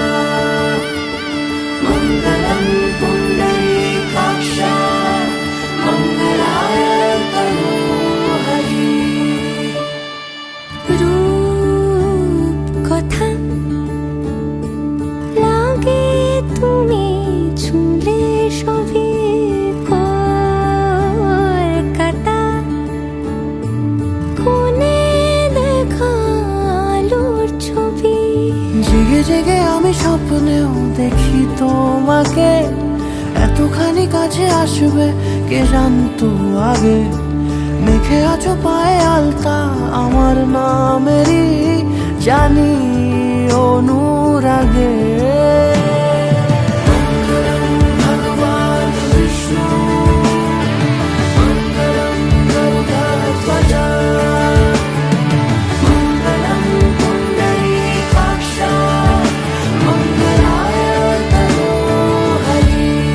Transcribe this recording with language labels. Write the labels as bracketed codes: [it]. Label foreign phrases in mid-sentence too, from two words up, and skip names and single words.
[sa] मंगलम पुंडरीकाक्ष, मंगलाय तनोहरि। [bn] রূপ কথা লাগে তুমি ছুঁলে সবই কলকাতা, কোনে দেখা আলোর ছবি। জেগে জেগে আমি স্বপ্নেও দেখি তোমাকে, এতখানি কাছে আসবে কে জানতো আগে। মেখে আছো পায়ে আলতা আমার নামেরই, জানি অনুরাগে। [sa] मंगलम भगवान विष्णु, मंगलम गरुड़ध्वज, मंगलम पुंडरीकाक्ष, मंगलाय तनोहरि।